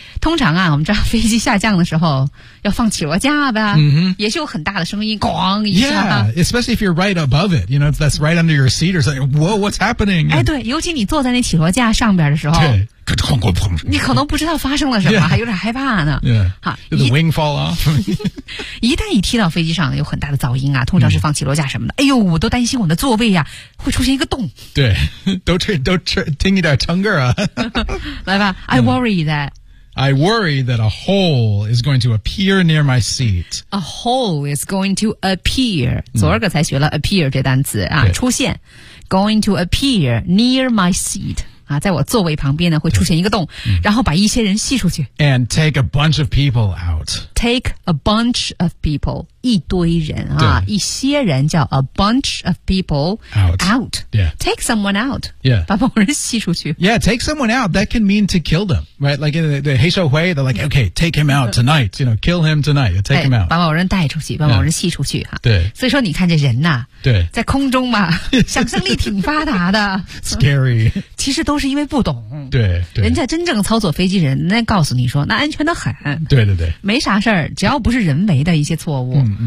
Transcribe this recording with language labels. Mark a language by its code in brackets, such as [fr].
[zh] 通常啊我们知道飞机下降的时候要放起落架吧、 mm-hmm. 也是有很大的声音咣一下。 [en] Yeah, especially if you're right above it, you know, that's right under your seat or something. Whoa, what's happening? [zh] 哎对尤其你坐在那起落架上边的时候。对你可能不知道发生了什么、 yeah. 还有点害怕呢。 [en] Yeah. [zh] 好 [en] Did the wing fall off? [zh] 一旦一踢到飞机上有很大的噪音啊通常是放起落架什么的。Mm. 哎呦我都担心我的座位啊会出现一个洞。对 都听一点腾格啊。 [en] 来吧 ,I worry that. I worry that a hole is going to appear near my seat. A hole is going to appear. [zh] 昨儿个才学了 appear 这单词啊出现。 [en] Going to appear near my seat. [zh] 啊在我座位旁边呢会出现一个洞然后把一些人吸出去。 [en] And take a bunch of people out. Take a bunch of people. [zh] 一堆人啊一些人叫 [en] a bunch of people out. Yeah. Take someone out. Yeah. [zh] 把某人吸出去。 [en] Yeah, take someone out. That can mean to kill them. Right, like in the Hei Shou Hui, they're like, okay, take him out tonight, you know, kill him tonight, take him out. [zh] 把某人带出去，把某人吸出去哈。对。所以说你看这人呐，对，在空中嘛，想象力挺发达的。 [en] Scary. [zh] 其实都是因为不懂。对。人家真正操作飞机人，那告诉你说，那安全得很。对对对。没啥事儿，只要不是人为的一些错误，